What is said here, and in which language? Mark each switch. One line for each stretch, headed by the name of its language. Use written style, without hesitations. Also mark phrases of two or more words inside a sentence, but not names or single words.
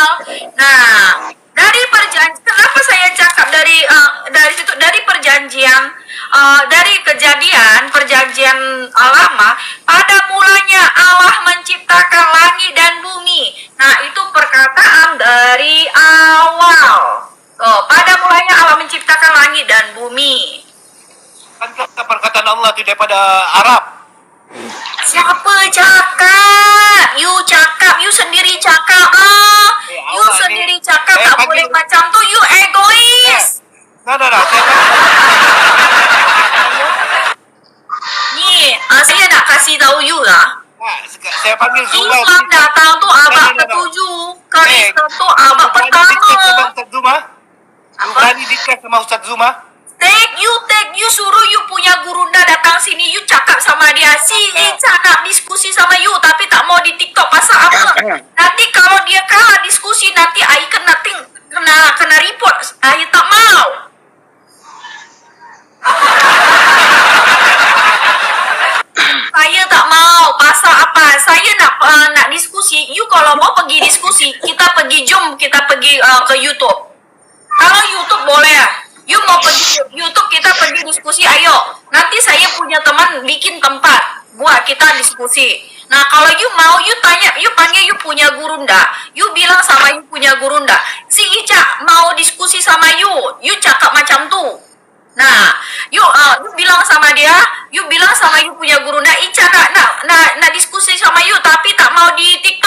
Malay: Nah, dari perjanjian, kenapa saya cakap dari situ, dari perjanjian, dari perjanjian lama, pada mulanya Allah menciptakan langit dan bumi. Nah, itu perkataan dari awal. Pada mulanya Allah menciptakan langit dan bumi. Kan perkataan Allah itu daripada Arab. Siapa cakap? You cakap, you sendiri cakap lah. You Allah sendiri ni, cakap tak boleh macam tu. You egois. Nah. Ni, saya nak kasih tahu you lah. Saya panggil Zuma. Islam datang tu abad ke-7. Kristen tu abad pertama. Ustaz Zuma. Berani dikas sama Ustaz Zuma. Take you suruh you punya gurunda datang sini, you cakap sama dia. Si Ica nak diskusi sama you tapi tak mau di TikTok. Pasal apa? Nanti kalau dia kalah diskusi, nanti I kena report. I tak mau. Saya tak mau. Pasal apa? Saya nak diskusi. You kalau mau pergi diskusi, kita pergi ke YouTube. Kalau YouTube boleh lah. You mau pergi YouTube, kita pergi diskusi, ayo. Nanti saya punya teman bikin tempat buat kita diskusi. Nah, kalau you mau, you tanya, you panggil you punya gurunda. You bilang sama you punya gurunda, si Ica mau diskusi sama you cakap macam tu. Nah, you bilang sama dia, you bilang sama you punya gurunda, Ica nak diskusi sama you tapi tak mau di TikTok.